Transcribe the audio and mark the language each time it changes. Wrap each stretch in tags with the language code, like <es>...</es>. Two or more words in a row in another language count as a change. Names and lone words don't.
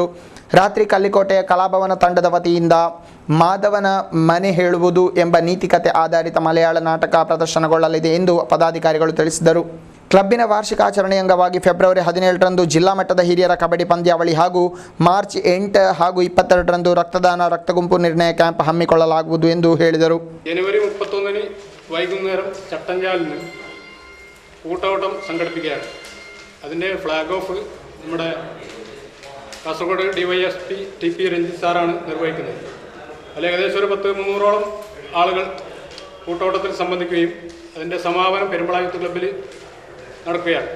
<kn>ರಾತ್ರಿ ಕಲ್ಲಿಕೋಟೆಯ ಕಲಾಭವನ ತಂಡದ ವತಿಯಿಂದ ಮಾಧವನ ಮನೆ ಹೇಳುವುದು ಎಂಬ ನೀತಿಕತೆ ಆಧಾರಿತ ಮಲಯಾಳ ನಾಟಕ ಪ್ರದರ್ಶನಗೊಳ್ಳಲಿದೆ ಎಂದು ಪದಾಧಿಕಾರಿಗಳು ತಿಳಿಸಿದರು. ಕ್ಲಬ್ಬಿನ ವಾರ್ಷಿಕ ಆಚರಣೆಯ ಅಂಗವಾಗಿ ಫೆಬ್ರವರಿ 17ರಂದು ಜಿಲ್ಲಾ ಮಟ್ಟದ ಹಿರಿಯರ ಕಬಡ್ಡಿ ಪಂದ್ಯಾವಳಿ ಹಾಗೂ ಮಾರ್ಚ್ 8 ಹಾಗೂ 22ರಂದು ರಕ್ತದಾನ ರಕ್ತಗುಂಪು ನಿರ್ಣಯ ಕ್ಯಾಂಪ್ ಹಮ್ಮಿಕೊಳ್ಳಲಾಗುವುದು ಎಂದು ಹೇಳಿದರು.</kn> <ml>ജനുവരി 31 വൈകുന്നേരം ചട്ടഞ്ചാലിന് കൂട്ടോട്ടം സംഘടിപ്പിക്കുകയാണ്. അതിൻ്റെ</ml> <en>flag off</en> <ml>നമ്മുടെ കാസർഗോഡ് DYSP TP രഞ്ജിത്ത് സാറാണ് നിർവഹിക്കുന്നത്. അതിൽ ഏകദേശം ഒരു 300ഓളം ആളുകൾ കൂട്ടോട്ടത്തിൽ സംബന്ധിക്കുകയും അതിൻ്റെ സമാപനം പെരുമ്പള യൂത്ത് ക്ലബ്ബിൽ നടക്കുകയാണ്.</ml>